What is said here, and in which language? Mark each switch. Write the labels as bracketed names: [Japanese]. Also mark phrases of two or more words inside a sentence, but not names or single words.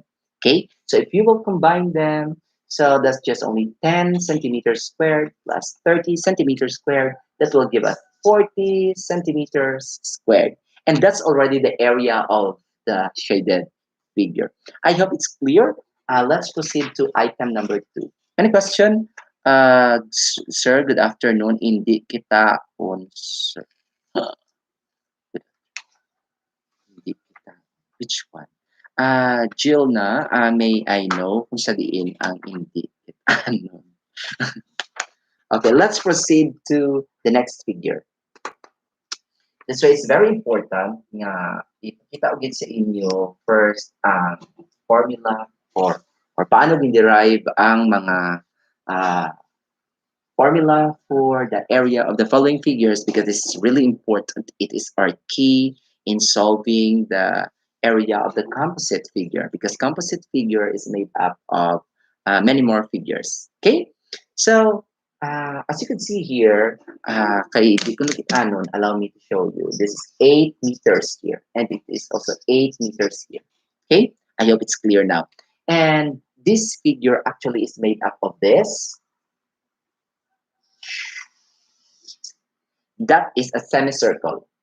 [English] Okay, so if you will combine them, so that's just only 10 centimeters squared plus 30 centimeters squared. That will give us 40 centimeters squared. And that's already the area of the shaded figure. I hope it's clear. Let's proceed to item number 2. Any question? Sir, good afternoon. [Filipino] Hindi kita on, sir. Hindi kita. [English] Which one? [Hiligaynon] Jill na, [English] may I know [Hiligaynon] kung sa diin ang hindi kita ano. [English] Okay, let's proceed to the next figure. This way, it's very important [Hiligaynon] nga ipakita ugid sa inyo [English] first [Hiligaynon] ang formula or paano gin-derive ang mga uh, [English] formula for the area of the following figures, because this is really important. It is our key in solving the area of the composite figure, because composite figure is made up of many more figures. Okay, so as you can see here, [Hiligaynon] kay di ko nakitanon, [English] allow me to show you. This is 8 meters here, and it is also 8 meters here. Okay, I hope it's clear now. And this figure actually is made up of this. That is a semicircle.